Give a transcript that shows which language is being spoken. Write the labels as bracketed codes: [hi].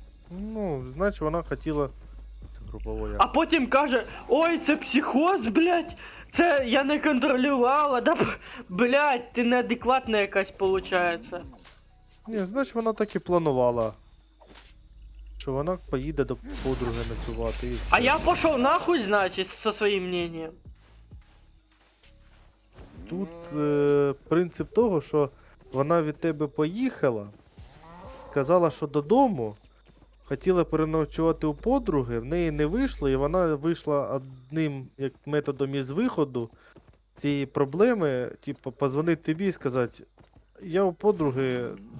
[uk] Ну, значить вона хотіла... Це грубово як. А потім каже, ой, це психоз, блядь, це я не контролювала, да, блядь, ти неадекватна якась получається. Ні, значить вона так і планувала. Що вона поїде до подруги ночувати і все. [ru] А я пошел нахуй, значит, со своим мнением. [uk] Тут принцип того, що вона від тебе поїхала, сказала, що додому, хотіла переночувати у подруги, в неї не вийшло, і вона вийшла одним як методом із виходу цієї проблеми, типу, позвонити тобі і сказати, я у подруги.